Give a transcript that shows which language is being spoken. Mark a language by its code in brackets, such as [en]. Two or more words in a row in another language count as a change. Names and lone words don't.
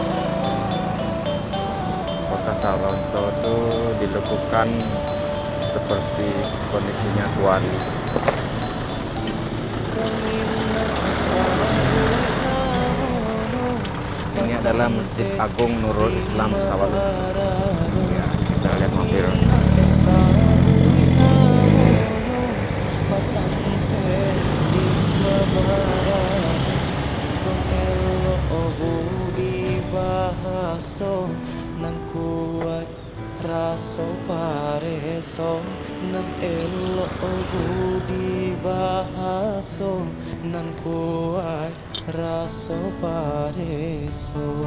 [id] Kota Sawalunto itu dilekukan seperti kondisinya Kuali. Ini adalah Masjid Agung Nurul Islam Sawalunto. Ya, kita lihat mampir. [min] Nan kuat raso pareso nan elo budi bahaso nan kuat raso pareso.